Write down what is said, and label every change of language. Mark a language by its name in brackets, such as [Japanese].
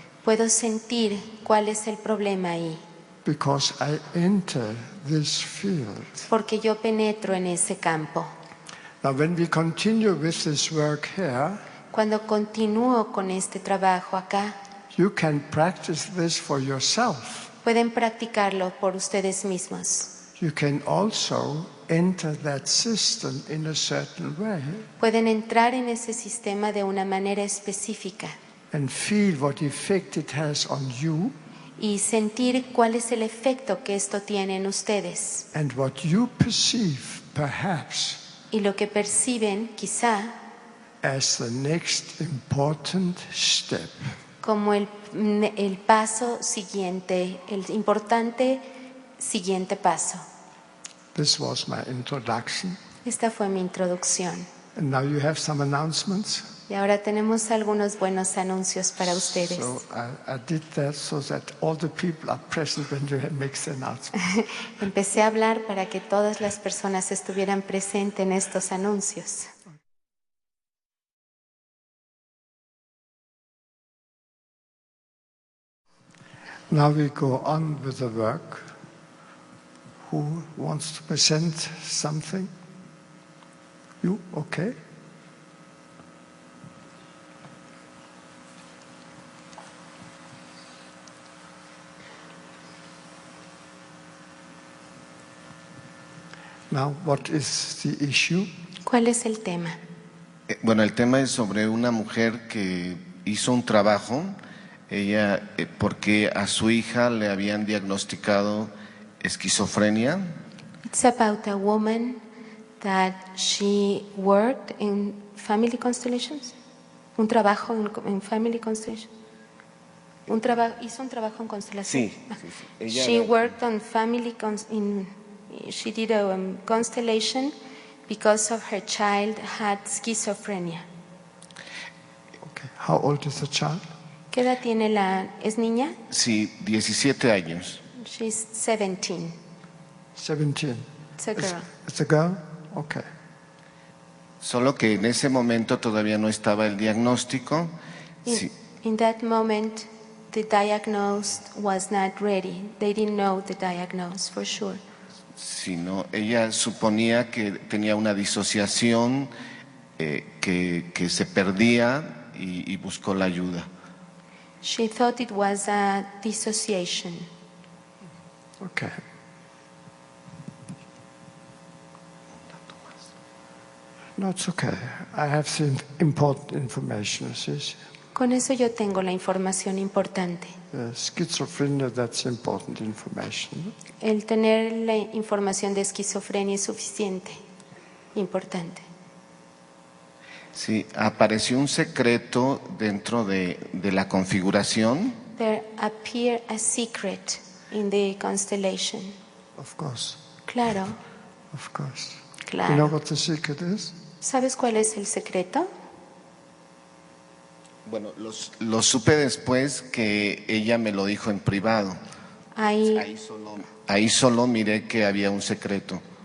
[Spanish] puedo sentir cuál es el problema ahí. [English] Because I enter this field. [Spanish] Porque yo penetro en ese campo. [English] Now when we continue with this work here, [Spanish] cuando continúo con este trabajo acá, [English] you can practice this for yourself. [Spanish] Pueden practicarlo por ustedes mismos. [English] You can also enter that system in a certain way. [Spanish] Pueden entrar en ese sistema de una manera específica. [English] And feel what effect it has on you. [Spanish] Y sentir cuál es el efecto que esto tiene en ustedes. [English] And what you perceive, perhaps, [Spanish] y lo que perciben, quizá, [English] as the next important step. [Spanish] Como el paso siguiente, el importante siguiente paso. [English] This was my introduction. [Spanish] Esta fue mi introducción. [English] And now you have some announcements. [Spanish] Y ahora tenemos algunos buenos anuncios para ustedes. [English] So I did that so that all the people are present when you make the announcement. [Spanish] Empecé a hablar para que todas las personas estuvieran presentes en estos anuncios. [English] Now we go on with the work. Who wants to present something? You? Okay. Now, what is the issue? [Spanish] ¿Cuál es el tema? Bueno, el tema es sobre una mujer que hizo un trabajo, ella, porque a su hija le habían diagnosticado esquizofrenia. [English] It's about a woman that she worked in family constellations. [Spanish] Un trabajo en family constellations. Hizo un trabajo en constelación. Sí. [English] She worked on family she did a constellation because of her child had schizophrenia. Okay. How old is the child? [Spanish] ¿Qué edad tiene es niña? Sí, 17 años. [English] She's 17. 17. It's a girl. It's a girl? Okay. [Spanish] Solo que en ese momento todavía no estaba el diagnóstico. [English] In that moment, the diagnosis was not ready. They didn't know the diagnosis for sure. [Spanish] Sino ella suponía que tenía una disociación, que se perdía y buscó la ayuda. [English] She thought it was a dissociation. Okay. No, it's okay. I have the important information. [Spanish] Con eso yo tengo la información importante. [English] Schizophrenia, that's important information. [Spanish] El tener la información de esquizofrenia es suficiente, importante. Sí, apareció un secreto dentro de la configuración. [English] There appear a secret in the constellation. Of course. [Spanish] Claro. [English] Of course. [Spanish] Claro. [English] You know what the secret is? [Spanish] ¿Sabes cuál es el secreto? Bueno, lo supe después que ella me lo dijo en privado. Ahí solo miré que había un secreto.